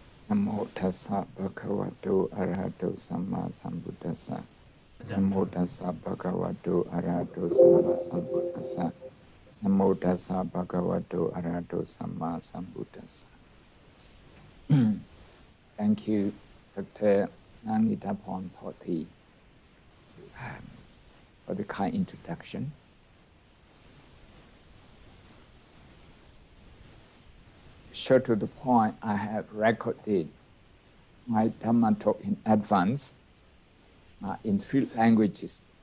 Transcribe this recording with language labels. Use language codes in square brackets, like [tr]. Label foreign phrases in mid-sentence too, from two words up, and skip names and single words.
[pi] Namo tassa bhagavato arahato samma sambuddhassa. Namo tassa bhagavato arahato samma sambuddhassa. Namo tassa bhagavato arahato samma sambuddhassa. [en] Thank you, Dr. Nanitapon, for the kind introduction. Short to the point, I have recorded my Dhamma talk in advance in 3 languages.